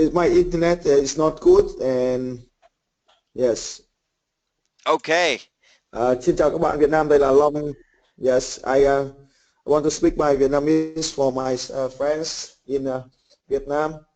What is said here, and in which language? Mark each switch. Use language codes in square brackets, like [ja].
[en] My internet is not good and yes. Okay. [vi] Xin chào các bạn Việt Nam, đây là Long. [en] Yes, I want to speak my Vietnamese for my friends in Vietnam.